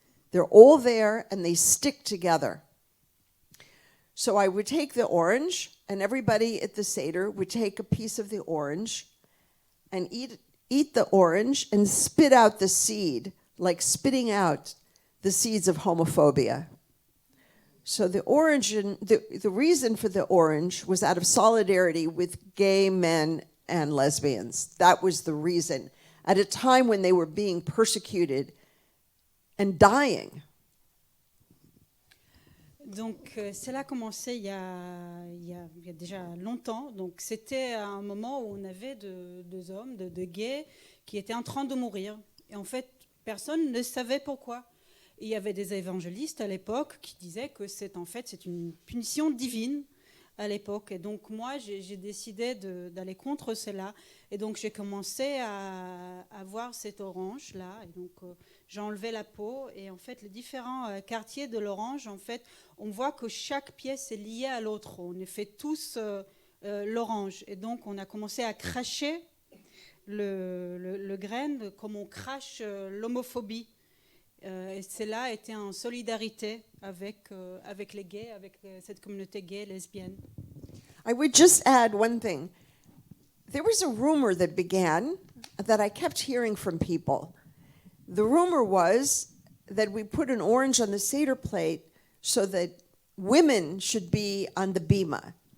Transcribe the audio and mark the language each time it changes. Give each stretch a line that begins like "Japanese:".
English: They're all there and they stick together. So I would take the orange, and everybody at the Seder would take a piece of the orange and eat the orange and spit out the seed, like spitting out the seeds of homophobia. So the origin, the reason for the orange was out of solidarity with gay men and lesbians. That was the reason. At a time when they were being persecuted and dying.
French: Donc, cela a commencé il y a déjà longtemps. Donc, c'était un moment où on avait deux hommes, de gays, qui étaient en train de mourir. Et en fait, personne ne savait pourquoi. Et il y avait des évangélistes à l'époque qui disaient que c'est une punition divine à l'époque. Et donc, moi, j'ai décidé d'aller contre cela. Et donc, j'ai commencé à voir cet orange-là. Et donc, j'ai enlevé la peau. Et en fait, les différents quartiers de l'orange, en fait, on voit que chaque pièce est liée à l'autre. On fait tous l'orange. Et donc, on a commencé à cracher le grain comme on crache l'homophobie. Et cela était en solidarité avec les gays, avec cette communauté gay, lesbienne.
English: I would just add one thing. There was a rumor that began that I kept hearing from people. The rumor was that we put an orange on the Seder plate so that women should be on the bima.